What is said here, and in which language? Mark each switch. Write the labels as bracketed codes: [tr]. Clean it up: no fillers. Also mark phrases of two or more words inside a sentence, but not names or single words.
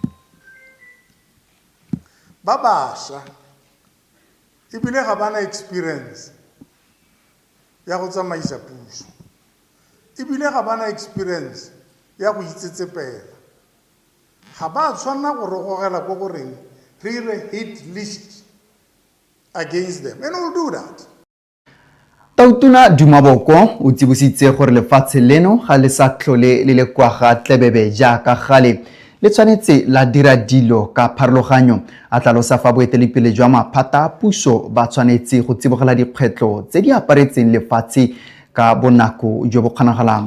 [tn] ba basha ebile ga bana experience ya go tsamaisa puso ebile ga bana experience ya go itsetsepela ga ba tshwana go re gogela go goreng re ire [en] hit list against them and we'll do that. [tn] Tautuna Dumaboko o tsibositse gore lefatshe leno ga le sa tlhole le le kwa ga tlebebe jaaka gale le tshwanetse la dira dilo ka pharologanyo a tlalosa fa boeteledipele jwa maphata a puso ba tshwanetse go tsibogela dikgwetlho tse di aparetseng lefatshe ka bonako jo bo kgonagalang.